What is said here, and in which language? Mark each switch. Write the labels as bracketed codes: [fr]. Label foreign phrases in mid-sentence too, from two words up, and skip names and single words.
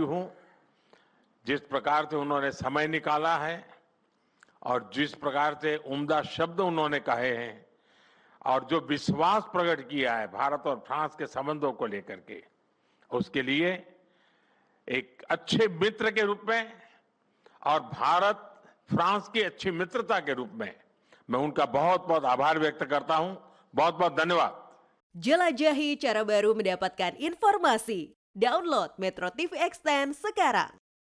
[hi] हूं, जिस प्रकार से उन्होंने समय निकाला है और जिस प्रकार से उम्दा शब्द उन्होंने कहे हैं और जो विश्वास प्रकट किया है भारत और फ्रांस के संबंधों को लेकर के, उसके लिए एक अच्छे मित्र के रूप में और भारत फ्रांस की अच्छी मित्रता के रूप में मैं उनका बहुत बहुत आभार व्यक्त करता हूं। बहुत बहुत धन्यवाद। [id] Jelajahi cara baru mendapatkan informasi. Download Metro TV Extend sekarang.